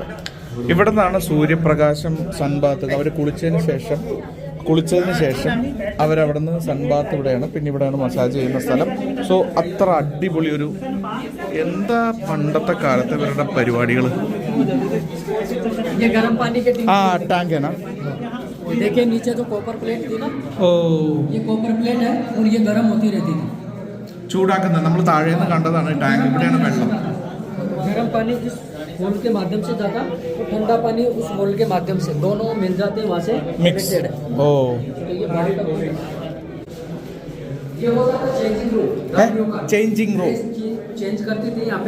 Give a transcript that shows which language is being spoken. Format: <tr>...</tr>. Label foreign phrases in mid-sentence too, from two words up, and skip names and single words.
<ml>ഇവിടെ നിന്നാണ് സൂര്യപ്രകാശം സൺബാത്ത്. അവർ കുളിച്ചതിന് ശേഷം അവരവിടെ നിന്ന് സൺബാത്ത് ഇവിടെയാണ്, പിന്നെ ഇവിടെയാണ് മസാജ് ചെയ്യുന്ന സ്ഥലം. സോ അത്ര അടിപൊളി ഒരു എന്താ പണ്ടത്തെ കാലത്തെ ഇവരുടെ പരിപാടികൾ. ടാങ്ക് ആണ്.</ml> <hi>देखिए नीचे तो</hi> <en>copper plate</en> <hi>थी ना, ये</hi> <en>copper plate</en> <hi>है और ये गर्म होती रहती थी.</hi> <ml>ചൂടാക്കുന്നത് നമ്മൾ താഴെ നിന്ന് കണ്ടതാണ് ടാങ്ക്. ഇവിടെയാണ് വെള്ളം.</ml> <hi>गर्म पानी जिस होल के माध्यम से जाता, ठंडा पानी उस होल के माध्यम से, दोनों मिल जाते हैं वहाँ से मिक्स. तो ये बाहर का ये होता था</hi> <en>changing room. changing room</en> <hi>चेंज करती थी यहाँ पे.</hi>